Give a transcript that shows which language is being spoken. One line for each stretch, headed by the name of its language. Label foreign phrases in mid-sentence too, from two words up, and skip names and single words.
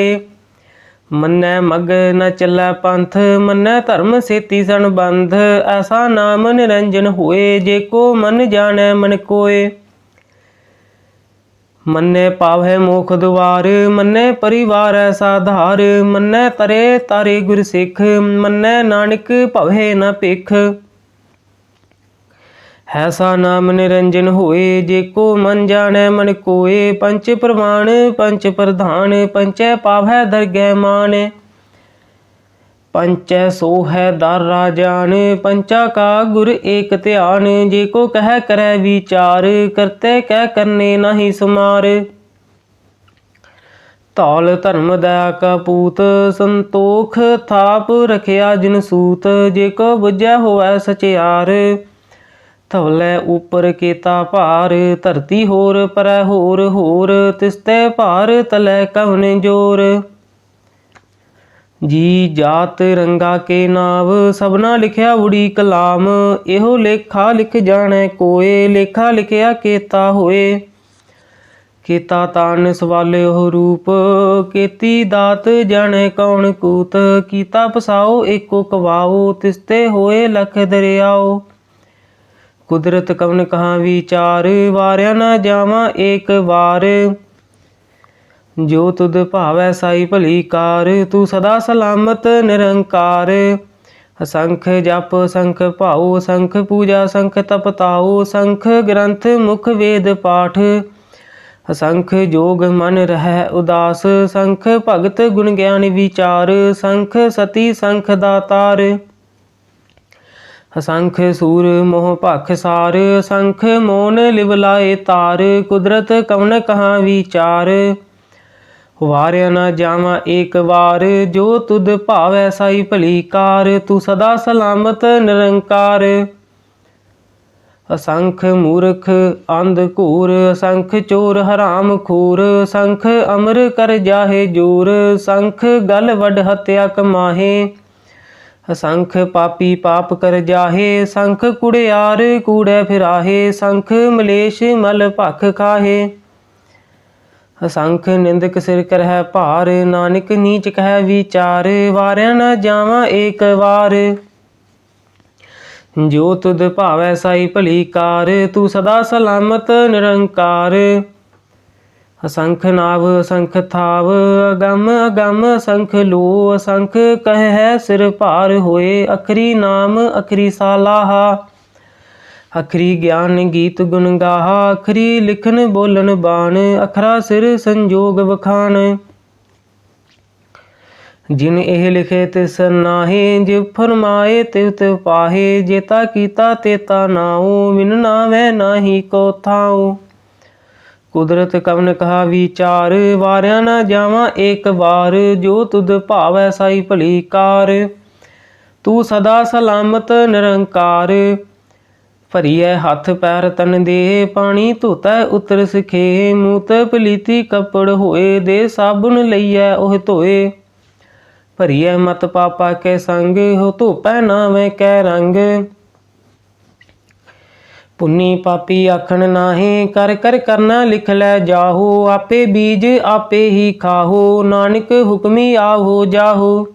Punjabi: ਮੰਨੈ ਮਗ ਨ ਚਲੈ ਪੰਥ, ਮੰਨੈ ਧਰਮ ਸੇਤੀ ਸੰਬੰਧ, ਐਸਾ ਨਾਮ ਨਿਰੰਜਨ ਹੋਏ, ਜੇਕੋ ਮੰਨ ਜਾਣੈ ਮਨ ਕੋਏ। ਮੰਨੈ ਪਾਵੈ ਮੋਖ ਦੁਆਰ, ਮੰਨੈ ਪਰਿਵਾਰ ਸਾਧਾਰ, ਮੰਨੈ ਤਰੈ ਤਾਰੇ ਗੁਰ ਸਿਖ, ਮੰਨੈ ਨਾਨਕ ਭਵੈ ਨ ਭਿਖ। ਐਸਾ ਨਾਮ ਨਿਰੰਜਨ ਹੋਏ, ਜੇਕੋ ਮੰਨ ਜਾਣੈ ਮਨ ਕੋਏ, ਪੰਚ ਪਰਵਾਣ ਪੰਚ ਪਰਧਾਨ, ਪੰਚੈ ਪਾਵੈ ਦਰਗਹ ਮਾਨ। ਪੰਚੈ ਸੋਹੈ ਦਰ ਰਾਜਾਨ, ਪੰਚਾ ਕਾ ਗੁਰ ਏਕ ਧਿਆਨ, ਜੇਕੋ ਕਹ ਕਰੈ ਵੀਚਾਰ, ਕਰਤੇ ਕਹ ਕਰਣੈ ਨਹੀ ਸਮਾਰ। ਧੌਲ ਧਰਮ ਦਇਆ ਕਾ ਪੂਤ, ਸੰਤੋਖ ਥਾਪ ਰਖਿਆ ਜਿਨ ਸੂਤ, ਜੇਕੋ ਬੁਝੈ ਹੋਵੈ ਸਚਿਆਰ, ਧਵਲੈ ਉਪਰ ਕੇਤਾ ਭਾਰ, ਧਰਤੀ ਹੋਰ ਪਰੈ ਹੋਰ ਹੋਰ, ਤਿਸਤੇ ਭਾਰ ਤਲੈ ਕਵਣ ਜੋਰ। ਜੀ ਜਾਤ ਰੰਗਾ ਕੇ ਨਾਵ, ਸਭਨਾ ਲਿਖਿਆ ਉੜੀ ਕਲਾਮ, ਏਹੋ ਲੇਖਾ ਲਿਖ ਜਾਣੈ ਕੋਏ, ਲੇਖਾ ਲਿਖਿਆ ਕੇਤਾ ਹੋਏ। ਕੇਤਾ ਤਾਣ ਸੁਆਲਿਓ ਰੂਪ, ਕੇਤੀ ਦਾਤ ਜਾਣੈ ਕੌਣ ਕੂਤ, ਕੀਤਾ ਪਸਾਓ ਏਕੋ ਕਵਾਓ, ਤਿਸਤੇ ਹੋਏ ਲਖ ਦਰਿਆਓ। ਕੁਦਰਤ ਕਵਣ ਕਹਾਂ ਵੀਚਾਰ, ਵਾਰਿਆ ਨ ਜਾਵਾ ਏਕ ਬਾਰ, ਜੋ ਤੁਧ ਭਾਵੈ ਸਾਈ ਭਲੀ ਕਾਰ, ਤੂ ਸਦਾ ਸਲਾਮਤ ਨਿਰੰਕਾਰ। ਅਸੰਖ ਜਪ ਸੰਖ ਭਾਓ, ਸੰਖ ਪੂਜਾ ਸੰਖ ਤਪਤਾਓ, ਸੰਖ ਗ੍ਰੰਥ ਮੁਖ ਵੇਦ ਪਾਠ, ਅਸੰਖ ਜੋਗ ਮਨ ਰਹੈ ਉਦਾਸ, ਸੰਖ ਭਗਤ ਗੁਣ ਗਿਆਨ ਵੀਚਾਰ, ਸੰਖ ਸਤੀ ਸੰਖ ਦਾਤਾਰ। ਅਸੰਖ ਸੂਰ ਮੋਹ ਭਖ ਸਾਰ, ਅਸੰਖ ਮੋਨ ਲਿਵਲਾਏ ਤਾਰ, ਕੁਦਰਤ ਕਵਣ ਕਹਾਂ ਵੀਚਾਰ, ਵਾਰਿਆ ਨ ਜਾਵਾ ਏਕ ਬਾਰ, ਜੋ ਤੁਧ ਭਾਵੈ ਸਾਈ ਭਲੀ ਕਾਰ, ਤੂ ਸਦਾ ਸਲਾਮਤ ਨਿਰੰਕਾਰ। ਅਸੰਖ ਮੂਰਖ ਅੰਧ ਘੂਰ, ਅਸੰਖ ਚੋਰ ਹਰਾਮ ਖੂਰ, ਅਸੰਖ ਅਮਰ ਕਰ ਜਾਹੇ ਜੋਰ, ਸੰਖ ਗਲ ਵਢ ਹਤਿਆ ਕਮਾਹੇ, ਅਸੰਖ ਪਾਪੀ ਪਾਪ ਕਰ ਜਾਹੇ, ਸੰਖ ਕੁੜਿਆਰ ਕੂੜੇ ਫਿਰਾਹੇ, ਸੰਖ ਮਲੇਸ਼ ਮਲ ਭਖ ਖਾਹੇ। ਅਸੰਖ ਨਿੰਦਕ ਸਿਰ ਕਰਹ ਭਾਰ, ਨਾਨਕ ਨੀਚ ਕਹ ਵੀਚਾਰ, ਵਾਰਿਆ ਨ ਜਾਵਾ ਏਕ ਬਾਰ, ਜੋ ਤੁਧ ਭਾਵੈ ਸਾਈ ਭਲੀ ਕਾਰ, ਤੂ ਸਦਾ ਸਲਾਮਤ ਨਿਰੰਕਾਰ। ਅਸੰਖ ਨਾਵ ਅਸੰਖ ਥਾਵ, ਅਗੰਮ ਅਗੰਮ ਅਸੰਖ ਲੋ, ਅਸੰਖ ਕਹ ਹੈ ਸਿਰ ਭਾਰ ਹੋਏ, ਅਖਰੀ ਨਾਮ ਅਖਰੀ ਸਾਲਾਹਾ, ਅਖਰੀ ਗਿਆਨ ਗੀਤ ਗੁਣ ਗਾਹਾ, ਅਖਰੀ ਲਿਖਣ ਬੋਲਣ ਬਾਣ, ਅਖਰਾ ਸਿਰ ਸੰਜੋਗ ਬਖਾਣ। ਜਿਨ ਏਹ ਲਿਖੇ ਤਿਸ ਨਾਹੇ, ਜਿਵ ਫੁਰਮਾਏ ਤਿਵ ਤਿਵ ਪਾਹੇ, ਜੇਤਾ ਕੀਤਾ ਤੇਤਾ ਨਾਓ, ਬਿਨ ਨਾਵੈ ਨਾਹੀ ਕੋ ਥਾਓ। ਕੁਦਰਤ ਕਵਣ ਕਹਾ ਵੀਚਾਰ, ਵਾਰਿਆ ਨ ਜਾਵਾ ਏਕ ਬਾਰ, ਜੋ ਤੁਧ ਭਾਵੈ ਸਾਈ ਭਲੀ ਕਾਰ, ਤੂ ਸਦਾ ਸਲਾਮਤ ਨਿਰੰਕਾਰ। ਭਰੀਐ ਹਥ ਪੈਰ ਤਨ ਦੇ, ਪਾਣੀ ਧੋਤੈ ਉਤਰ ਸਿਖੇ, ਮੂਤ ਪਲੀਤੀ ਕਪੜ ਹੋਏ, ਦੇ ਸਾਬੁਣ ਲਈਐ ਓਹ ਧੋਏ। ਭਰੀਐ ਮਤ ਪਾਪਾ ਕੇ ਸੰਗ, ਹੋ ਧੋਪੈ ਨਾਵੈਂ ਕੈ ਰੰਗ, ਪੁੰਨੀ ਪਾਪੀ ਆਖਣ ਨਾਹੇ, ਕਰ ਕਰ ਕਰਣਾ ਲਿਖ ਲੈ ਜਾਹੋ, ਆਪੇ ਬੀਜ ਆਪੇ ਹੀ ਖਾਹੋ, ਨਾਨਕ ਹੁਕਮੀ ਆਵੋ ਜਾਹੋ।